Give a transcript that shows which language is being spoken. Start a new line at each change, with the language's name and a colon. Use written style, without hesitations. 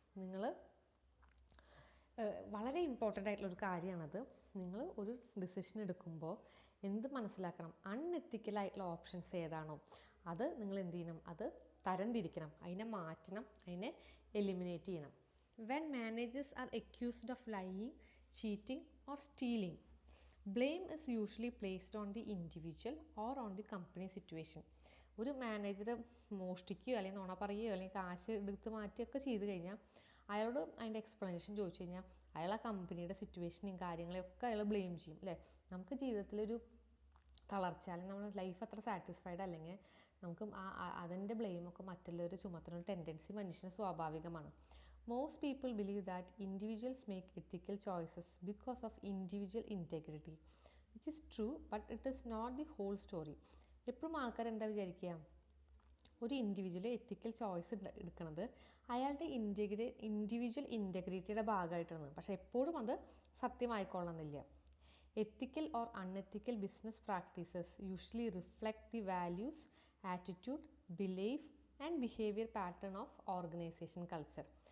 Malayalam: നിങ്ങൾ വളരെ ഇമ്പോർട്ടൻ്റ് ആയിട്ടുള്ളൊരു കാര്യമാണത്. നിങ്ങൾ ഒരു ഡിസിഷൻ എടുക്കുമ്പോൾ എന്ത് മനസ്സിലാക്കണം, അൺഎത്തിക്കലായിട്ടുള്ള ഓപ്ഷൻസ് ഏതാണോ അത് നിങ്ങൾ എന്ത് ചെയ്യണം, അത് തരംതിരിക്കണം, അതിനെ മാറ്റണം, അതിനെ എലിമിനേറ്റ് ചെയ്യണം.
English: When managers are accused of lying, cheating or stealing, blame is usually placed on the individual or on the company situation.
Malayalam: ഒരു മാനേജർ മോഷ്ടിക്കുകയോ അല്ലെങ്കിൽ നുണ പറയുകയോ അല്ലെങ്കിൽ കാശ് എടുത്ത് മാറ്റുകയൊക്കെ ചെയ്ത് കഴിഞ്ഞാൽ അയാളോട് അതിൻ്റെ എക്സ്പ്ലനേഷൻ ചോദിച്ചു കഴിഞ്ഞാൽ അയാൾ ആ കമ്പനിയുടെ സിറ്റുവേഷനും കാര്യങ്ങളെയൊക്കെ അയാൾ ബ്ലെയിം ചെയ്യും അല്ലേ. നമുക്ക് ജീവിതത്തിലൊരു തളർച്ച അല്ലെങ്കിൽ നമ്മുടെ ലൈഫ് അത്ര സാറ്റിസ്ഫൈഡ് അല്ലെങ്കിൽ നമുക്ക് അതിൻ്റെ ബ്ലെയിമൊക്കെ മറ്റുള്ളവർ ചുമത്തുന്ന ടെൻഡൻസി മനുഷ്യന് സ്വാഭാവികമാണ്.
English: Most people believe that individuals make ethical choices because of individual integrity, which is true, but it is not the whole story.
Malayalam: എപ്പോഴും ആൾക്കാർ എന്താ വിചാരിക്കുക, ഒരു ഇൻഡിവിജ്വൽ എത്തിക്കൽ ചോയ്സ് എടുക്കുന്നത് അയാളുടെ ഇൻഡിവിജ്വൽ ഇൻറ്റഗ്രിറ്റിയുടെ ഭാഗമായിട്ടാണ്. പക്ഷേ എപ്പോഴും അത് സത്യമായിക്കൊള്ളുന്നില്ല.
English: Ethical or unethical business practices usually reflect the values, attitude, belief and behaviour pattern of organisation culture.